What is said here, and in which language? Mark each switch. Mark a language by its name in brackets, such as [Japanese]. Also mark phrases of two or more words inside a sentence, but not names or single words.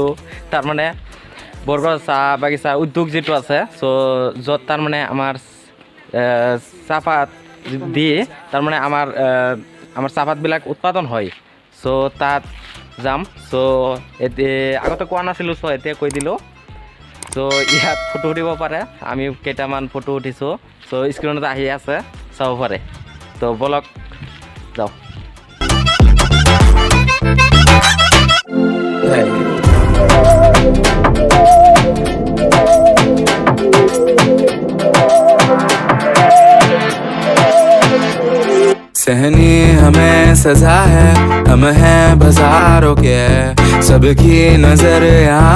[Assamese] তাৰ মানে বৰগড়া চাহ বাগিচা উদ্যোগ যেটো আছে সো যত তাৰ মানে আমাৰ চাহপাত দি তাৰ মানে আমাৰ চাহপাত বিলাক উৎপাদন হয় সো তাত যাম সো আগতে কোৱা নাছিলোঁ সো এতিয়া কৈ দিলোঁ সো ইয়াত ফটো উঠিব পাৰে আমি কেইটামান ফটো উঠিছোঁ সো স্ক্ৰীণত আহি আছে চাব পাৰে তো বলক যাওঁ [Hindi] सहनी हमें सजा है हम हैं बाजारों के सबकी नजर यहाँ